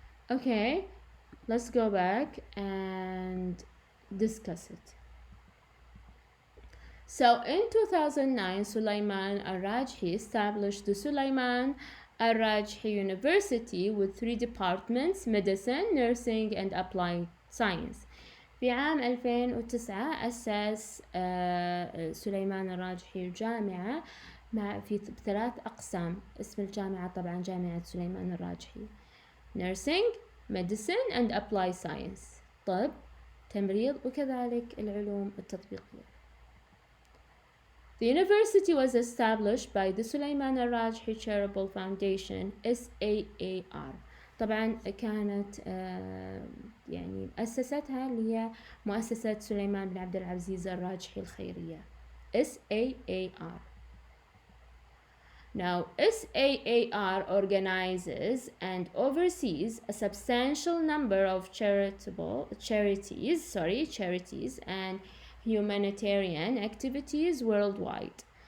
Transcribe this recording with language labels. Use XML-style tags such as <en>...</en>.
<en>Okay, let's go back and discuss it. So in 2009, Suleiman Al-Rajhi established the Suleiman Al-Rajhi University with 3 departments: medicine, nursing, and applied science.</en> <ar>في عام 2009 أسس سليمان الراجحي الجامعة في 3 أقسام. اسم الجامعة طبعا جامعة سليمان الراجحي:</ar> <en>nursing, medicine, and applied science.</en> <ar>طب، تمريض، وكذلك العلوم التطبيقية.</ar> <en>The university was established by the Suleiman Al-Rajhi Charitable Foundation, SAAR.</en> <ar>طبعا كانت يعني أسستها اللي هي مؤسسة سليمان بن عبد العزيز الراجحي الخيرية، SAAR.</ar> <en>Now, SAAR organizes and oversees a substantial number of charities and humanitarian activities worldwide.</en>